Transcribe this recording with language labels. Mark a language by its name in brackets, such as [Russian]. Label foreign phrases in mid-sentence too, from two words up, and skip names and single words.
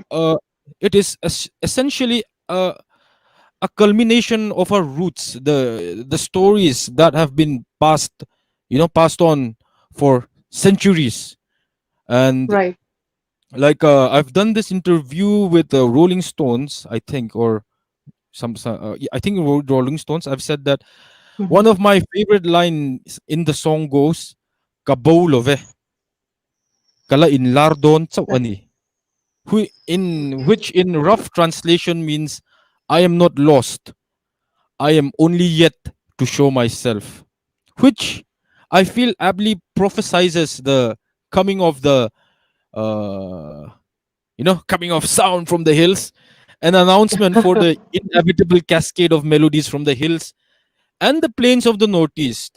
[English] uh, it is essentially a culmination of our roots, the stories that have been passed on for centuries. And Right. like I've done this interview with Rolling Stones, I think, or yeah, I think Rolling Stones. I've said that Mm-hmm. one of my favorite lines in the song goes, [Mizo] "Kabowlove kala inlardon sa [English] That, [Mizo] ani," [English] which in rough translation means, "I am not lost. I am only yet to show myself," which I feel aptly prophesizes the coming of the uh, coming of sound from the hills, an announcement for the inevitable cascade of melodies from the hills and the plains of the northeast.